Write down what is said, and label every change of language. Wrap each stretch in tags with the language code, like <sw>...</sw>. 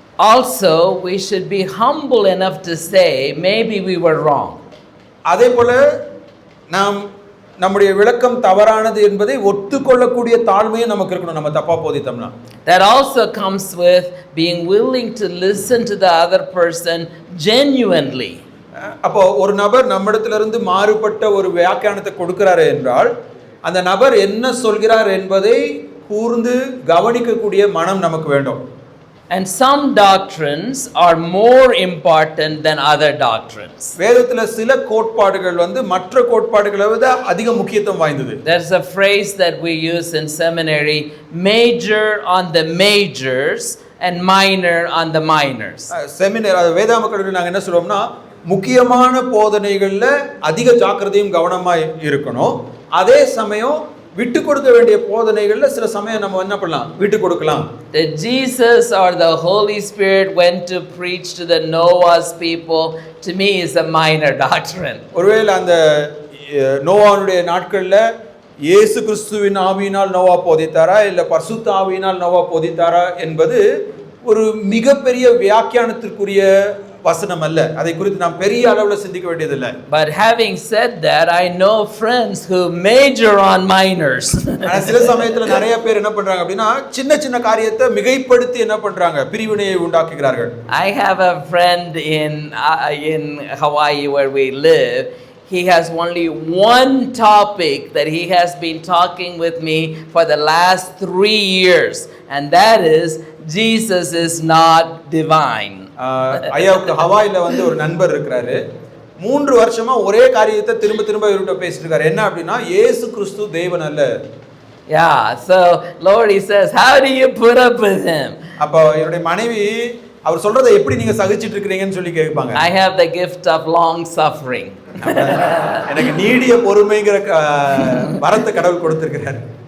<en>Also, we should be humble enough to say maybe we were wrong.</en> <ta>அதே போல நாம் நம்முடைய விளக்கம் தவறானது என்பதை ஒத்துக்கொள்ளக்கூடிய தாழ்மையும் நமக்கு இருக்கணும், நம்ம தப்பா போதித்தோம்னா.</ta> <en>That also comes with being willing to listen to the other person genuinely.</en> <ta>அப்போ ஒரு நபர் நம்மிடத்திலிருந்து மாறுபட்ட ஒரு வியாக்கியானத்தை கொடுக்கிறாரு என்றால் அந்த நபர் என்ன சொல்கிறார் என்பதை கூர்ந்து கவனிக்கக்கூடிய மனம் நமக்கு வேண்டும்.</ta> <en>And some doctrines are more important than other doctrines.</en> <ta>வேதத்துல சில கோட்பாடுகள் வந்து மற்ற கோட்பாடுகளை விட அதிக முக்கியத்துவம் வாய்ந்தது.</ta> <en>There's a phrase that we use in seminary, major on the majors and minor on the minors.</en> <ta>Seminar வேதாம கல்லூரியில் நாங்க என்ன சொல்றோம்னா, முக்கியமான போதனைகள்ல அதிக ஜாக்கிரதையும் கவனமா இருக்கணும். அதே சமயம் விட்டு கொடுக்க வேண்டிய போதனைகள்ல சில சமயம் நம்ம என்ன பண்ணலாம், விட்டு கொடுக்கலாம்.</ta> <en>That Jesus or the Holy Spirit went to preach to the Noah's people, to me is a minor doctrine.</en> <ta>ஒருவேளை அந்த நோவாவுடைய நாட்கள்ல இயேசு கிறிஸ்துவின் ஆவியினால் நோவா போதித்தாரா இல்ல பரிசுத்த ஆவியினால் நோவா போதித்தாரா என்பது ஒரு மிகப்பெரிய வியாக்கியானத்திற்குரிய வசனம் அல்ல. அதை குறித்து நாம் பெரிய அளவுல சிந்திக்க வேண்டியதில்லை.</ta> <en>But having said that, I know friends who major on minors.</en> <ta>ஆனா சில சமயத்துல நிறைய பேர் என்ன பண்றாங்க அப்படின்னா, சின்ன சின்ன காரியத்தை மிகைப்படுத்தி என்ன பண்றாங்க, பிரிவினையை உண்டாக்குகிறார்கள்.</ta> <en>I have a friend in Hawaii where we live. He has only one topic that he has been talking with me for the last 3 years, and that is Jesus is not divine.</en> <ta>ஐயாவுக்கு ஹவாயில வந்து ஒரு நண்பர் இருக்கிறாரு. 3 வருஷமா ஒரே காரியத்தை திரும்ப திரும்ப இவர்கிட்ட பேசிட்டு இருக்காரு. என்ன அப்படின்னா, இயேசு கிறிஸ்து தேவன் அல்ல.</ta> <en>Yeah, so Lord, he says, how do you put up with him?</en> <ta>அப்ப இவருடைய மனைவி அவர் சொல்றதை எப்படி நீங்க சகிச்சிட்டு இருக்கீங்கன்னு சொல்லி கேட்பாங்க.</ta> <en>I have the gift of long suffering.</en> <ta>எனக்கு நீடிய பொறுமைங்கிற வரத்தை கடவுள் கொடுத்திருக்கிறார்.</ta>